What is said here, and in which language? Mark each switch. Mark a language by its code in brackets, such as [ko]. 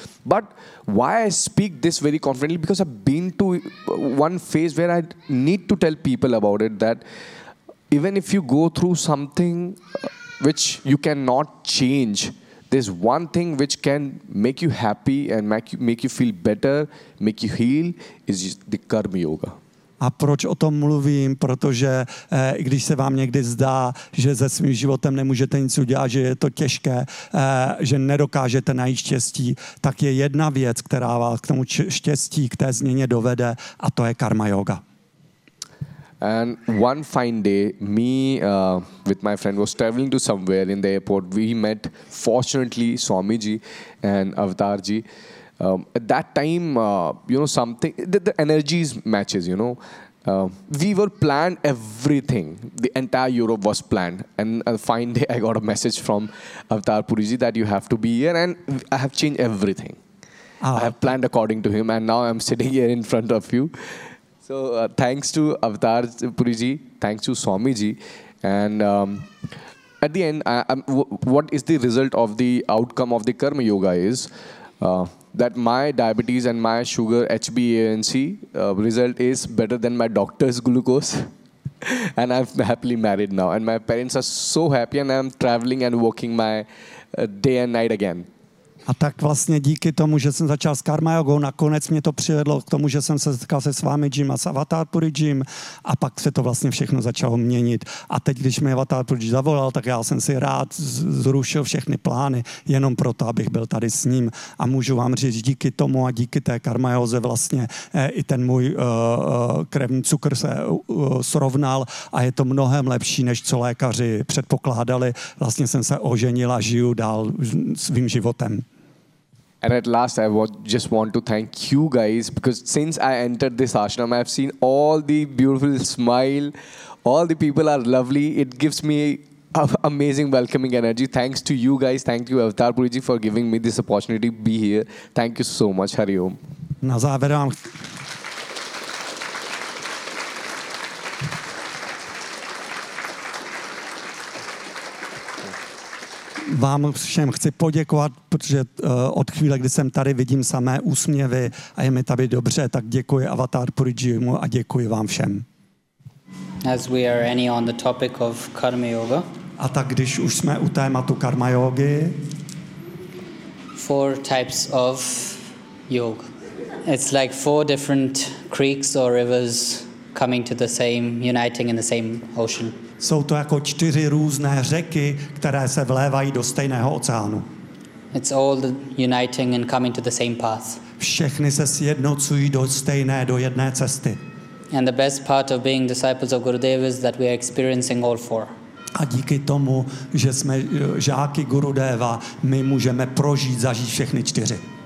[en] But why I speak this very confidently? Because I've been to one phase where I need to tell people about it, that even if you go through something which you cannot change, there's one thing which can make you happy and make you feel better, make you heal, is the Karma Yoga. [cs] A proč o tom mluvím? Protože i když se vám někdy zdá, že se svým životem nemůžete nic udělat, že je to těžké, že nedokážete najít štěstí, tak je jedna věc, která vás k tomu štěstí, k té změně dovede, a to je karma yoga. [en] And one fine day, me with my friend was traveling to somewhere in the airport. We met, fortunately, Swamiji and Avatarji. At that time, you know, something, the energies matches, you know. We were planned everything. The entire Europe was planned. And a fine day, I got a message from Avtar Puriji that you have to be here. And I have changed everything. Oh. I have planned according to him. And now I'm sitting here in front of you. So thanks to Avtar Puriji. Thanks to Swamiji. And at the end, what is the result of the outcome of the Karma Yoga is that my diabetes and my sugar HbA1c result is better than my doctor's glucose. And I'm happily married now. And my parents are so happy. And I'm traveling and working my day and night again. [cs] A tak vlastně díky tomu, že jsem začal s Karma Jogou, nakonec mě to přivedlo k tomu, že jsem se setkal se Swamijim a s Avatar Purijim a pak se to vlastně všechno začalo měnit. A teď, když mi Avatar Puriji zavolal, tak já jsem si rád zrušil všechny plány jenom proto, abych byl tady s ním. A můžu vám říct, díky tomu a díky té Karma Joze vlastně i ten můj krevní cukr se srovnal a je to mnohem lepší, než co lékaři předpokládali. Vlastně jsem se oženil a žiju dál svým životem. [en] And at last, I just want to thank you guys because since I entered this ashram, I've seen all the beautiful smile. All the people are lovely. It gives me amazing welcoming energy. Thanks to you guys. Thank you, Avtar Puriji, for giving me this opportunity to be here. Thank you so much. Hari Om. [cs] Na záver. Vám všem chci poděkovat, protože od chvíle, kdy jsem tady, vidím samé úsměvy a je mi tady dobře, tak děkuji Avatar Purijimu a děkuji vám všem. [en] As we are any on the topic of Karma Yoga. [cs] A tak když už jsme u tématu Karma Yogi. [en] Four types of yoga. It's like four different creeks or rivers coming to the same, uniting in the same ocean. [cs] Jsou to jako čtyři různé řeky, které se vlévají do stejného oceánu. [en] It's all the uniting and coming to the same path. [cs] Všechny se sjednocují do stejné, do jedné cesty. [en] And the best part of being disciples of Gurudev is that we are experiencing all four. [cs] A díky tomu, že jsme žáky Gurudeva, my můžeme prožít, zažít všechny čtyři.